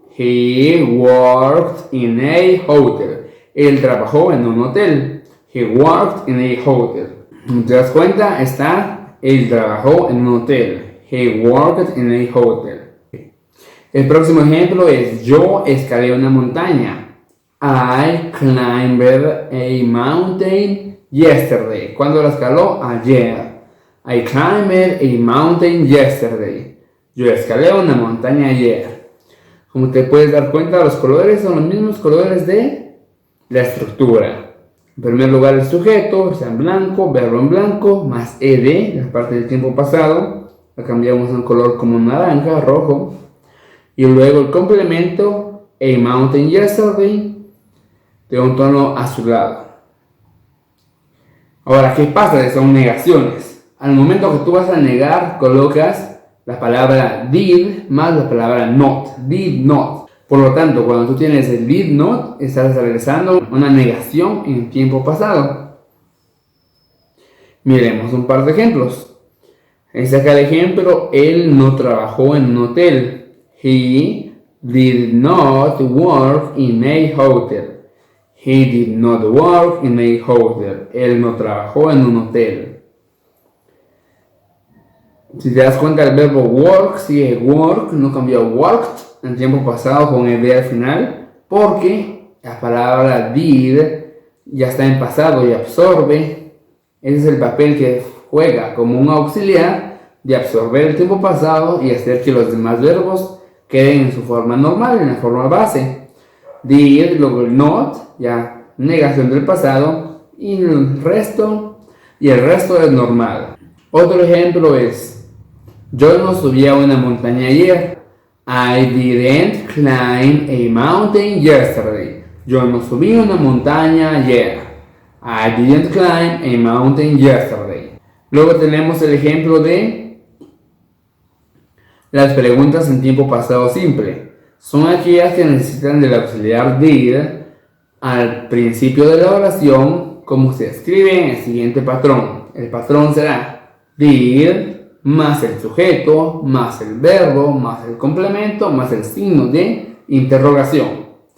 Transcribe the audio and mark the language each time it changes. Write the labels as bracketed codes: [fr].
[en] He worked in a hotel. [es] Él trabajó en un hotel. [en] He worked in a hotel. [es] ¿Te das cuenta? Él trabajó en un hotel. [en] He worked in a hotel. [es] El próximo ejemplo es yo escalé una montaña. [en] I climbed a mountain yesterday. [es] ¿Cuándo la escaló? Ayer. [en] I climbed a mountain yesterday. [es] Yo escalé una montaña ayer. Como te puedes dar cuenta, los colores son los mismos colores de la estructura. En primer lugar el sujeto está en blanco, verbo en blanco, más ed, la parte del tiempo pasado. La cambiamos a un color como naranja, rojo. Y luego el complemento, [en] a mountain yesterday, [es] de un tono azulado. Ahora, ¿qué pasa? Son negaciones. Al momento que tú vas a negar, colocas la palabra did más la palabra not. Did not. Por lo tanto, cuando tú tienes el did not, estás realizando una negación en tiempo pasado. Miremos un par de ejemplos. Este acá el ejemplo, él no trabajó en un hotel. [en] He did not work in a hotel. He did not work in a hotel. [es] Él no trabajó en un hotel. Si te das cuenta, el verbo work sigue work, no cambió worked en tiempo pasado con ed al final, porque la palabra did ya está en pasado y absorbe. Ese es el papel que juega como un auxiliar de absorber el tiempo pasado y hacer que los demás verbos queden en su forma normal, en la forma base. Did, luego el not, ya negación del pasado, y el resto es normal. Otro ejemplo es yo no subí a una montaña ayer. [en] I didn't climb a mountain yesterday. [es] Yo no subí una montaña ayer. [en] I didn't climb a mountain yesterday. [es] Luego tenemos el ejemplo de las preguntas en tiempo pasado simple. Son aquellas que necesitan del auxiliar did al principio de la oración, como se escribe en el siguiente patrón. El patrón será did más el sujeto, más el verbo, más el complemento, más el signo de interrogación.